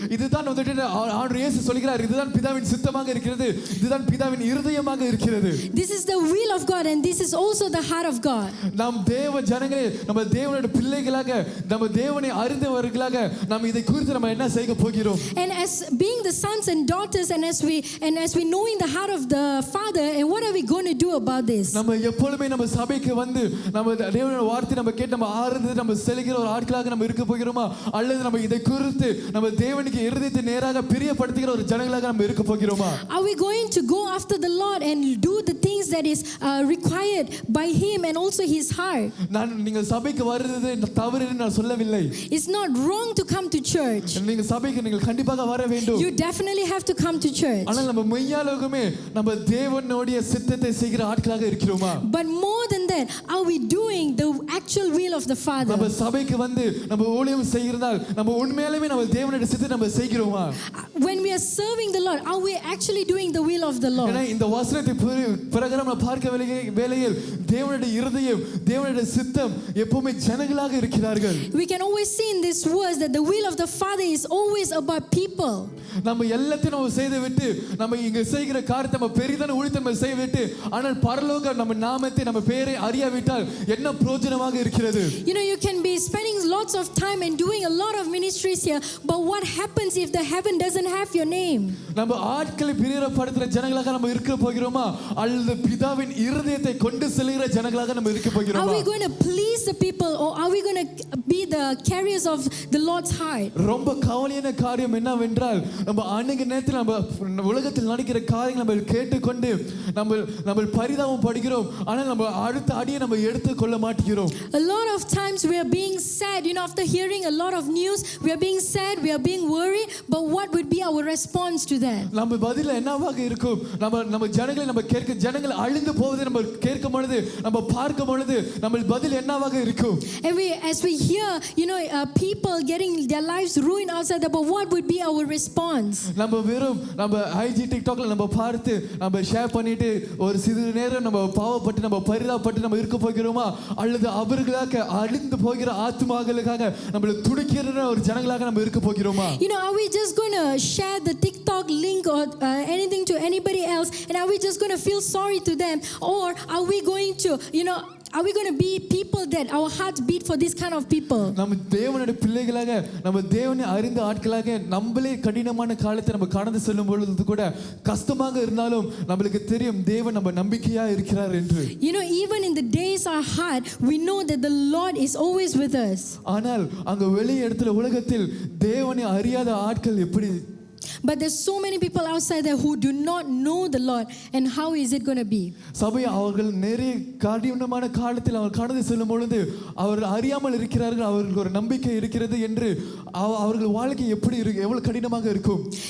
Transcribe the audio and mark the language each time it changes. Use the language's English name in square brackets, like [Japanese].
[Tamil] இதுதான் வந்துட்டு ஆண்டவர் இயேசு சொல்கிறார், இதுதான் பிதாவின் சித்தமாக இருக்கிறது, இதுதான் பிதாவின் இருதயமாக இருக்கிறது. [English] This is the will of God and this is also the heart of God. [Tamil] நாம் தேவ ஜனங்களே, நம்ம தேவனுடைய பிள்ளைகளாக, நம்ம தேவனை அறிந்தவர்களாக நாம் இதை குறித்து நம்ம என்ன செய்ய போகிறோம்? [English] And as being the sons and daughters and as we knowing the heart of the Father, and what are we going to do about this? [Tamil] நம்ம எப்பொழுதுமே நம்ம சபைக்கு வந்து நம்ம தேவனுடைய வார்த்தை நம்ம கேட்டு நம்ம ஆறுந்து நம்ம செல்கிற ஒரு ஆட்களாக நம்ம இருக்க போகிறோமா, அல்லது நம்ம இதை குறித்து நம்ம தேவனுக்கு இருதயத்தை நேராக பிரியப்படுத்துகிற ஒரு ஜனங்களாக நம்ம இருக்க போகிறோமா? [English] Are we going to go after the Lord and do the things that is required by him and also his heart? [Tamil] நீங்க சபைக்கு வருது தவறு என்று நான் சொல்லவில்லை. [English] It's not wrong to come to church. [Tamil] நீங்க சபைக்கு நீங்கள் கண்டிப்பாக வர வேண்டும். [English] You definitely have to come to church. [Tamil] ஆனால் நம்ம மெய்யாலுமே நம்ம தேவனுடைய சித்தத்தை செய்கிற ஆட்களாக இருக்கிறோமா? [English] But more than that, are we doing the actual will of the Father? [Tamil] நம்ம சபைக்கு வந்து நம்ம ஊழியம் செய்கிறதால் நம்ம உண்மையாலுமே நம்ம தேவனுடைய சித்தத்தை நம்ம செய்கிறோமா? [English] When we are serving the Lord, are we actually doing the will of the Lord? [Tamil] ஏன்னா இந்த வசனத்தை பிரகாரம் நம்ம பார்க்க வேளையில் தேவனுடைய இருதயம், தேவனுடைய சித்தம் எப்பவுமே ஜனங்களாக இருக்கிறார்கள். [English] We can always see in this verse that the will of the Father is always about people. [Tamil] நம்ம எல்லாத்தையும் நம்ம செய்து விட்டு நம்ம இங்க செய்கிற காரியத்தை நம்ம பெரிதான ஊழியத்தை நம்ம செய்து விட்டு ஆனால் பரலோக நம்ம நாமத்தை நம்ம பேரை அறியாவிட்டால் என்ன பிரயோஜனமாக இருக்கிறது? [English] You know, you can be spending lots of time and doing a lot of ministries here, but what happens if the heaven doesn't have your name? [Tamil] நம்ம ஆட்களை பிரியப்படுத்துற ஜனங்களாக நம்ம இருக்க போகிறோமா, அல்லது பிதாவின் இருதயத்தை கொண்டு செல்கிற ஜனங்களாக நம்ம இருக்க போகிறோமா? [English] Are we going to please the people or are we going to be the carriers of the Lord's heart? [Tamil] ரொம்ப கவலையான காரியம் என்னவென்றால் நம்ம அநேக நேரத்தில் நம்ம உலகத்தில் நடக்கிற காரியங்களை நம்ம கேட்டுக்கொண்டு நம்ம பரிதாபம் படுகிறோம், ஆனால் நம்ம அடுத்த அடியை நம்ம எடுத்துக்கொள்ள மாட்டேங்கிறோம். [English] A lot of times we are being sad, you know, after hearing a lot of news, we are being sad, we are being worried, but what would be our response to that? [Tamil] நம்ம பதில் என்னவாக இருக்கும்? நம்ம ஜனங்களை நம்ம கேட்க, ஜனங்கள் அழிந்து போவதை நம்ம கேட்கும் பொழுது, நம்ம பார்க்கும் பொழுது நம்ம பதில் என்னவாக இருக்கும்? [English] And as we hear, you know, people getting their lives ruined outside there, but what would be our response? [Tamil] நம்ம IG TikTokல நம்ம பார்த்து நம்ம ஷேர் பண்ணிட்டு ஒரு சிறிது நேரம் நம்ம பாவப்பட்டு நம்ம பரிதாபப்பட்டு நம்ம இருக்க போகிறோமா, அல்லது அவர்களுக்காக அழிந்து போகிற ஆத்துமாக்களுக்காக நம்மள துடிக்கிற ஒரு ஜனங்களாக நம்ம இருக்க போகிறோமா? [English] You know, are we just going to share the TikTok link or anything to anybody else, and are we just going to feel sorry to them, or are we going to, you know, are we going to be people that our hearts beat for this kind of people? [Tamil] நம்ம தேவனுடைய பிள்ளைகளாக, நம்ம தேவனை அறிந்த ஆட்களாக நம்மளே கடினமான காலத்தை நம்ம கடந்து செல்லும் பொழுது கூட கஷ்டமாக இருந்தாலும் நம்மளுக்கு தெரியும் தேவன் நம்ம நம்பிக்கையா இருக்கிறார் என்று. [English] You know, even in the days are hard, we know that the Lord is always with us. [Tamil] ஆனால் அங்க வெளி இடத்துல உலகத்தில் தேவனை அறியாத ஆட்கள் எப்படி? [English] But there's so many people outside there who do not know the Lord. And how is it going to be? [Tamil] சபை அவர்கள் நிறைய கடினமான காலத்தில் அவர் கடந்து செல்லும் பொழுது அவர்கள் அறியாமல் இருக்கிறார்கள், அவர்களுக்கு ஒரு நம்பிக்கை இருக்கிறது என்று அவர்கள் வாழ்க்கை எப்படி இருக்கு, எவ்வளவு கடினமாக இருக்கும்.